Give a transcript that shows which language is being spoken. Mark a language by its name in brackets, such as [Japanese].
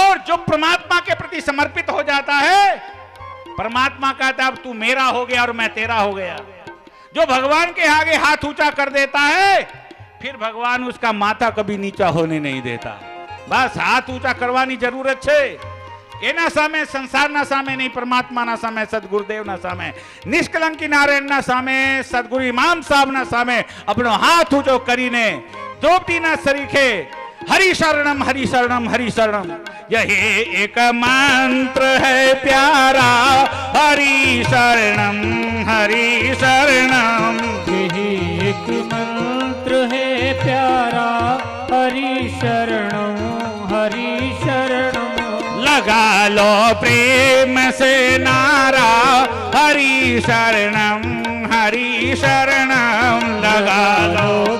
[Hindi] और जो परमात्मा के प्रति समर्पित हो जाता है, परमात्मा कहता है अब तू मेरा हो गया और मैं तेरा हो गया। जो भगवान के आगे हाथ ऊंचा कर देता है, फिर भगवान उसका माथा कभी नीचा होने नहीं देता। बस हाथ ऊंचा करवानी जरूरत है। [Gujarati] એ ના સામે, સંસારના સામે નહીં, પરમાત્માના સામે, સદગુરુદેવના સામે, નિષ્કલંકી નારાયણના સામે, સદગુરુ ઇમામ સાહેબના સામે આપણો હાથ ઊંચો કરીને દ્રૌપદીના સરીખે [Hindi] हरि शरणम हरि शरणम हरि शरणम, [Gujarati] यही एक मंत्र है प्यारा, हरि शरणम हरि शरणम, [Hindi] यही एक मंत्र है प्यारा, हरि शरणम हरि शरणम। लगा लो प्रेम से नारा, हरि शरणम हरि शरणम, लगा लो